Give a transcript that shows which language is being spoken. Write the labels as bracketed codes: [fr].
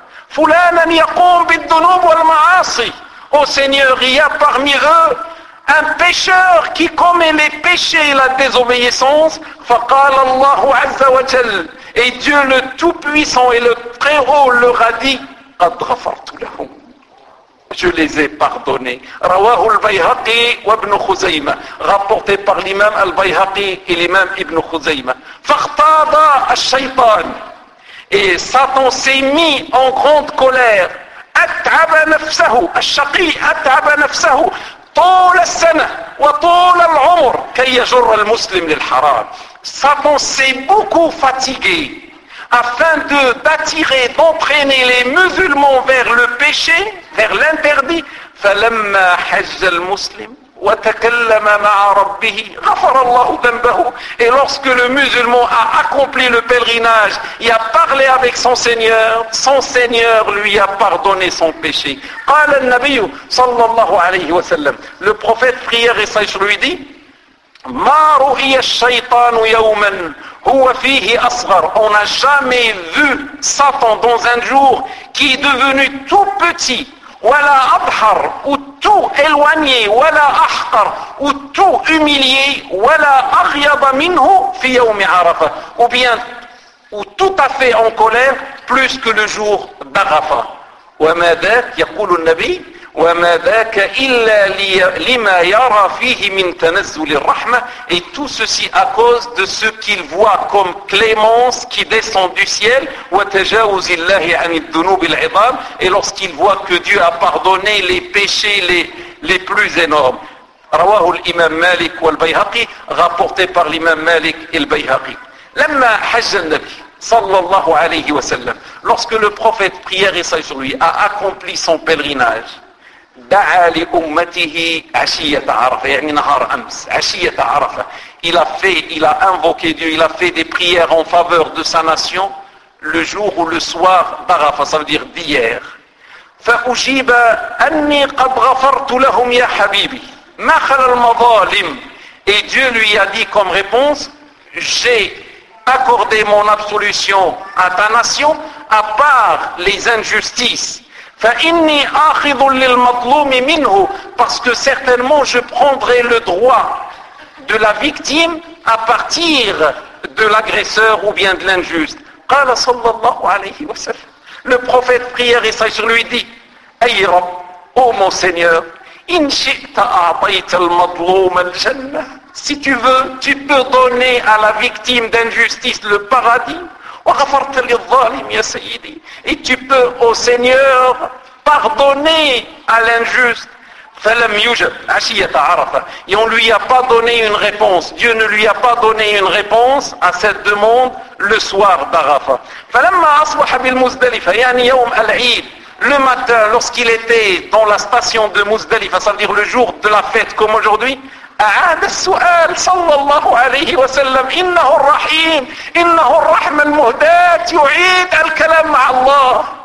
[ar] fulanan yaqum bidunub wal ma'asi, [fr] Ô Seigneur, il y a parmi eux un pécheur qui commet les péchés et la désobéissance. [ar] فقال الله عز وجل. [fr] Et Dieu le Tout-Puissant et le Très-Haut leur a dit, [ar] قد غفرت لهم. [fr] Je les ai pardonnés. [ar] رواه البيهقي وابن خزيمة. [fr] Rapporté par l'imam al-Bayhaqi et l'imam ibn Khuzaymah. [ar] فاغتاظ الشيطان. [fr] Et Satan s'est mis en grande colère. [ar] أتعب نفسه الشقي أتعب نفسه طول السنة وطول العمر كي يجر المسلم للحرام [fr] Satan s'est beaucoup fatigué afin de d'attirer d'entraîner les musulmans vers le péché vers l'interdit [ar] فلما حج المسلم وتكلم مع ربه غفر الله ذنبه. [fr] Et lorsque le musulman a accompli le pèlerinage, il a parlé avec son Seigneur lui a pardonné son péché. [ar] قال النبي صلى الله عليه وسلم, [fr] le prophète prière et sage lui dit, [ar] ما رؤي الشيطان يوما هو فيه أصغر. [fr] On n'a jamais vu Satan dans un jour qui est devenu tout petit. [ar] ولا أبحر [fr] ou tout éloigné, [ar] ولا أحقر [fr] ou tout humilié, [ar] ولا أغيض منه في يوم عرفة, [fr] ou bien ou tout à fait en colère plus que le jour d'عرفة. [ar] وما ذاك يقول النبي وما ذاك إلا لما يرى فيه من تنزل الرحمة. [fr] Et tout ceci à cause de ce qu'il voit comme clémence qui descend du ciel. [ar] وتجاوز الله عن الذنوب العظام. [fr] Et lorsqu'il voit que Dieu a pardonné les péchés les plus énormes. [ar] رواه الإمام مالك والبيهقي, [fr] rapporté par l'imam Malik et le Bayhaqi. [ar] لما حج النبي صلى الله عليه وسلم, [fr] lorsque le prophète prière et sage sur lui a accompli son pèlerinage, [ar] دعا لأمته عشية عرفة, [fr] يعني نهار أمس عشية عرفة, il a fait, il a invoqué Dieu, il a fait des prières en faveur de sa nation le jour ou le soir d'عرفة, ça veut dire d'hier. [ar] فأجيب أني قد غفرت لهم يا حبيبي ما خل المظالم. [fr] Et Dieu lui a dit comme réponse, j'ai accordé mon absolution à ta nation à part les injustices. [ar] فإني آخذ للمظلوم منه, [fr] parce que certainement je prendrai le droit de la victime à partir de l'agresseur ou bien de l'injuste. [ar] قال صلى الله عليه وسلم, [fr] le prophète prière et sage lui dit, [ar] أي رب, [fr] ô mon Seigneur, [ar] إن شئت أعطيت المظلوم الجنة, [fr] si tu veux, tu peux donner à la victime d'injustice le paradis. [ar] وغفرت للظالم يا سيدي, [fr] et tu peux, ô Seigneur, pardonner à l'injuste. [ar] فلم يوجد عشية عرفة, [fr] et on ne lui a pas donné une réponse, Dieu ne lui a pas donné une réponse à cette demande le soir d'عرفة. [ar] فلما أصبح بالمزدلفة, يعني يوم العيد, [fr] le matin lorsqu'il était dans la station de Muzdalifa, c'est-à-dire le jour de la fête comme aujourd'hui, [ar] أعاد السؤال صلى الله عليه وسلم إنه الرحيم إنه الرحمة المهدات, يعيد الكلام مع الله.